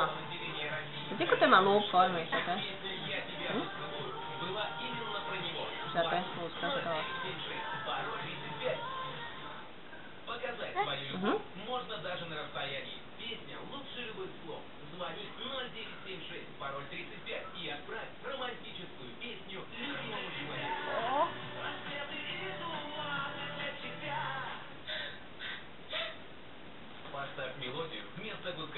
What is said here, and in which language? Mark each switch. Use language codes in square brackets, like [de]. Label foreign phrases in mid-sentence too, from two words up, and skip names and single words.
[lv] Zini, ka te man lūpa formīja, tā te? Tā te? Lūdzu, kas ir tālāk? [ru] Можно даже на расстоянии. Песня «Лучше любых слов». Звони 0976, пароль 35 и отправь романтическую песню любимому человеку. Поставь мелодию вместо гудка.